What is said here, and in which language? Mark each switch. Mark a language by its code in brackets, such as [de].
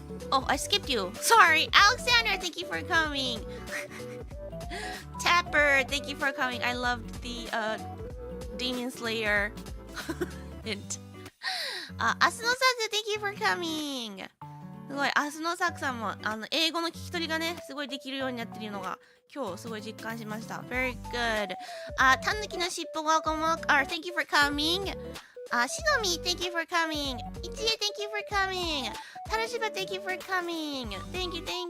[en] Oh, I skipped you. Sorry. Alexander, thank you for coming. Tapper, thank you for coming. I loved the Demon Slayer hint. アスノサク、thank you for coming. [ja] すごい、アスノサクさんも英語の聞き取りがね、すごいできるようになってるのが今日すごい実感しました。 [en] Very good. タヌキのしっぽ welcome. Thank you for coming. しのみ thank you for coming. いちえ thank you for coming. タラシバ thank you for coming. Thank you.